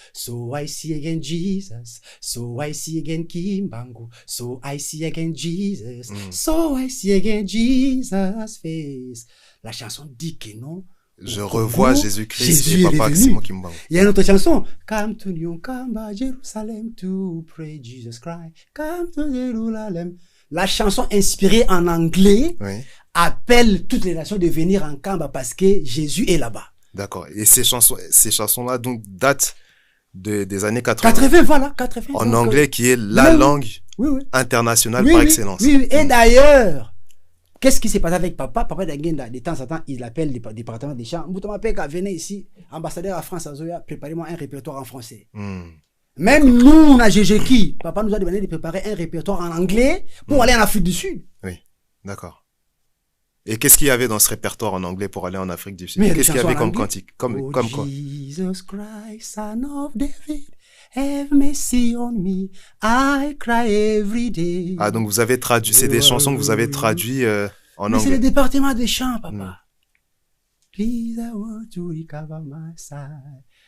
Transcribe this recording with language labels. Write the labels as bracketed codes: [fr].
[en] So I see again Jesus, so I see again Kimbangu, so I see again Jesus, so I see again Jesus' face. [fr] La chanson dit que non. Je revois Jésus-Christ et Papa Simon Kimbangu. Il y a une autre chanson. [en] Come to New Kamba, Jerusalem, to pray Jesus Christ. Come to Jerusalem. [fr] La chanson inspirée en anglais appelle toutes les nations de venir en Kamba parce que Jésus est là-bas. D'accord. Et ces chansons-là donc datent des années 80. 80, voilà, 80. En anglais, qui est la langue internationale par excellence. Oui. Et d'ailleurs, qu'est-ce qui s'est passé avec papa? Papa Dangenda, de temps en temps, il appelle le département des chants. Moutama Peka, venez ici, ambassadeur à France, à Zoya, préparez-moi un répertoire en français. Même nous, on a Jéjeki. Papa nous a demandé de préparer un répertoire en anglais pour aller en Afrique du Sud. Oui, d'accord. Et qu'est-ce qu'il y avait dans ce répertoire en anglais pour aller en Afrique du Sud? Qu'est-ce qu'il y avait comme cantique? Comme quoi? [en] Jesus Christ, son of David, have mercy on me, I cry every day. [fr] Ah, donc vous avez traduit, c'est des chansons que vous avez traduites en Mais c'est le anglais. département des chants, papa. [en] Please, I want to recover my side.